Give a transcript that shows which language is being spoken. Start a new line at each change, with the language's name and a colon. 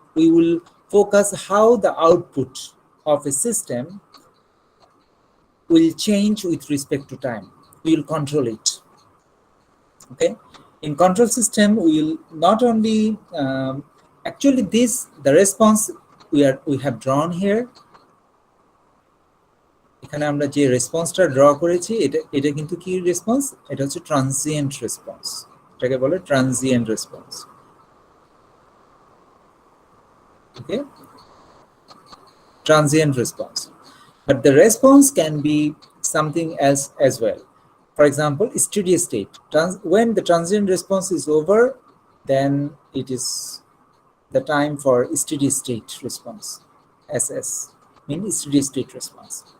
English: We will focus how the output of a system will change with respect to time. We will control it. Okay, in control system, we will not only actually the response we have drawn here.
Bangla: এখানে আমরা যে রেসপন্সটা draw করেছি এটা কিন্তু কি response, এটা হচ্ছে transient response, এটাকে বলে transient response.
English: Okay, transient response, but the response can be something else as well. For example, steady state. When the transient response is over, then it is the time for steady state response, SS, means steady state response.